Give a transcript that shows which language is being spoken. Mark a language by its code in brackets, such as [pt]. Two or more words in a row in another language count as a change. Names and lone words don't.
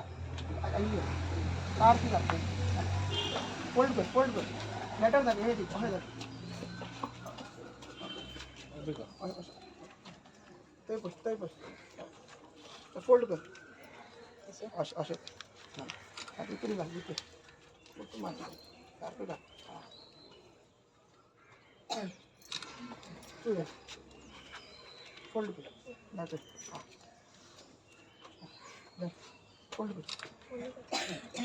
[kok] सारकी घालता. फोल्ड कर लेटर जाता हे अशें जाता. थंय बस फोल्ड कर अशें इकडे घाल इकडे सारकें घाल. फोल्ड कर फोल्ड कर.